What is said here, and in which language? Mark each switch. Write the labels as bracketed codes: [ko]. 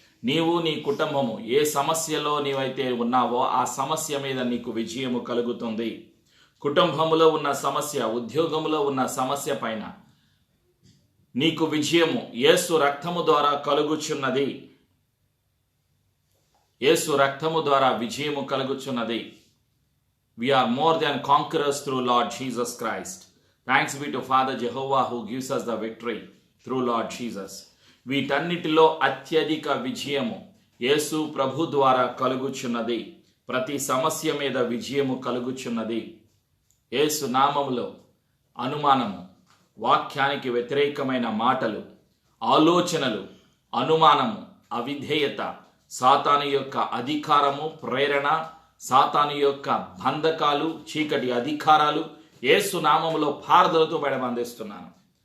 [te] నీవు, నీ కుటుంబము ఏ సమస్యలో నీవైతే ఉన్నావో ఆ సమస్య మీద నీకు విజయము కలుగుతుంది. కుటుంబములో ఉన్న సమస్య, ఉద్యోగములో ఉన్న సమస్య పైన నీకు విజయము యేసు రక్తము ద్వారా కలుగుచున్నది. యేసు రక్తము ద్వారా విజయము కలుగుచున్నది. [en] We are more than conquerors through Lord Jesus Christ. Thanks be to Father Jehovah who gives us the victory through Lord Jesus. [te] వీటన్నిటిలో అత్యధిక విజయము యేసు ప్రభు ద్వారా కలుగుచున్నది. ప్రతి సమస్య మీద విజయము కలుగుచున్నది. యేసు నామములో అనుమానము, వాక్యానికి వ్యతిరేకమైన మాటలు, ఆలోచనలు, అనుమానము, అవిధేయత, సాతాను యొక్క అధికారము, ప్రేరణ, సాతాను యొక్క బంధకాలు, చీకటి అధికారాలు యేసు నామములో పారదలతో బయటబంధిస్తున్నాను.